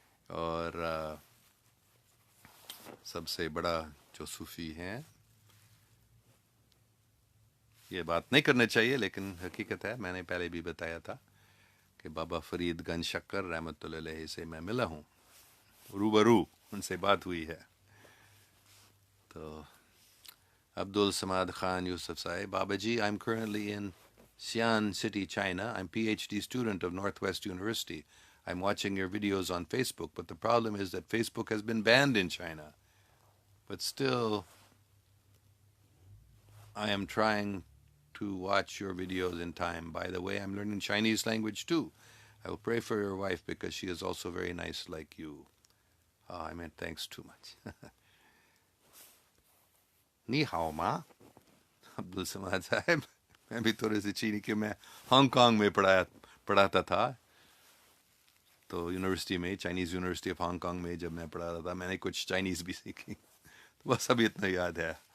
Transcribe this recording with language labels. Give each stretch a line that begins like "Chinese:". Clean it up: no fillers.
Urdu: اور سب سے بڑا جو صوفی ہیں، یہ بات نہیں کرنا چاہیے لیکن حقیقت ہے، میں نے پہلے بھی بتایا تھا کہ بابا فرید گنج شکر رحمۃ اللہ علیہ سے میں ملا ہوں، روبرو ان سے بات ہوئی ہے.
English: تو Abdul Samad Khan Yusuf Sai, Babaji, I'm currently in Xi'an City, China. I'm PhD student of Northwest University. I'm watching your videos on Facebook, but the problem is that Facebook has been banned in China. But still, I am trying to watch your videos in time. By the way, I'm learning Chinese language too. I will pray for your wife because she is also very nice like you. Oh, I meant thanks too much.
Chinese: Ni hao ma.
Urdu: عبد السماد صاحب، میں بھی تھوڑے سے چینی کے، میں Hong Kong میں پڑھاتا تھا، تو یونیورسٹی میں، Chinese university of Hong Kong میں جب میں پڑھاتا تھا میں نے کچھ چائنیز بھی سیکھی، تو بس ابھی اتنا یاد ہے.